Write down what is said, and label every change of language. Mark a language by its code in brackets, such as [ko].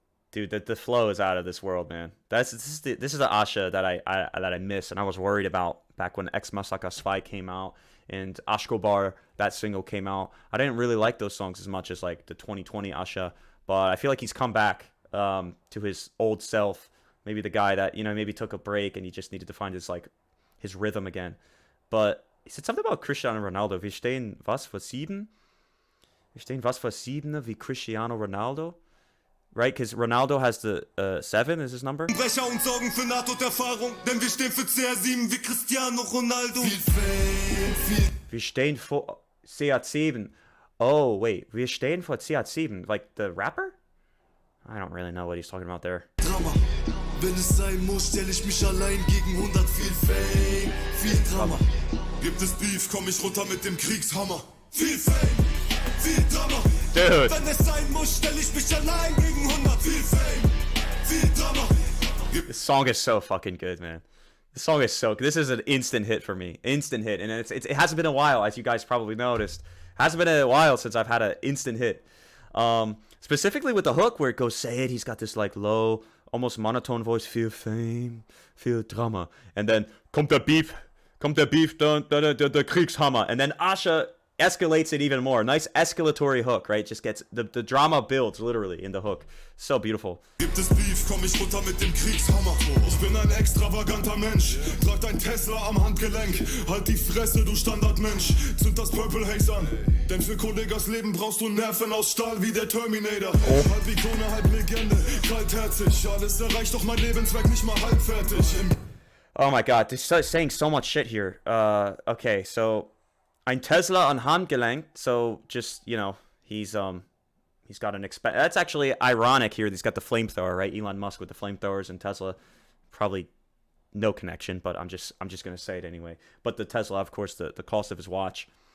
[en] Dude, the flow is out of this world, man. This is the Asche that I miss, and I was worried about back when Ex Masaka 2 came out and Ashkobar, that single came out. I didn't really like those songs as much as like the 2020 Asche, but I feel like he's come back to his old self. Maybe the guy that, you know, maybe took a break and he just needed to find his rhythm again. But he said something about Cristiano Ronaldo. [de] Wir stehen was für 7? Wir stehen was für 7 wie Cristiano Ronaldo? [en] right? Because Ronaldo has the 7 is his number. [de] Brecher und sorgen für Nahtoderfahrung, denn wir stehen für CR7 wie Cristiano Ronaldo. Viel Fame, viel. Wir stehen vor CR7. [en] Oh, wait. [de] Wir stehen vor CR7. [en] Like the rapper? I don't really know what he's talking about there. [de] Drama. Wenn es sein muss, stell ich mich allein gegen 100. Viel Fame, viel Drama. Gibt es Beef, komm ich runter mit dem Kriegshammer. Viel Fame, viel Drama. [en] Dude. [de] Wenn es sein muss, stell ich mich allein gegen 100. Viel Fame, viel Drama. [en] This song is so fucking good, man. This song is so good. This is an instant hit for me. Instant hit. And it hasn't been a while, as you guys probably noticed. Hasn't been a while since I've had an instant hit. Specifically with the hook where it goes, Seyed, he's got this like low, almost monotone voice, [de] viel Fame, viel Drama. [en] And then, [de] kommt der Beef, der Kriegshammer. [en] And then Asche escalates it even more. Nice escalatory hook, right? Just gets, the drama builds literally in the hook. So beautiful. [de] Gibt es Beef, komm ich runter mit dem Kriegshammer. Ich bin ein extravaganter Mensch. Trag dein Tesla am Handgelenk. Halt die Fresse, du Standardmensch. Zünd das Purple Haze an. Denn für Kollegas Leben brauchst du Nerven aus Stahl wie der Terminator. Halb Ikone, halb Legende. Kaltherzig. Alles erreicht, doch mein Lebenswerk nicht mal halbfertig. [en] Oh my god, this is saying so much shit here. [de] Okay, so ein Tesla an Handgelenk. [en] So just, you know, he's got an that's actually ironic here. He's got the flamethrower, right? Elon Musk with the flamethrowers and Tesla, probably no connection, but I'm just gonna say it anyway. But the Tesla, of course, the cost of his watch.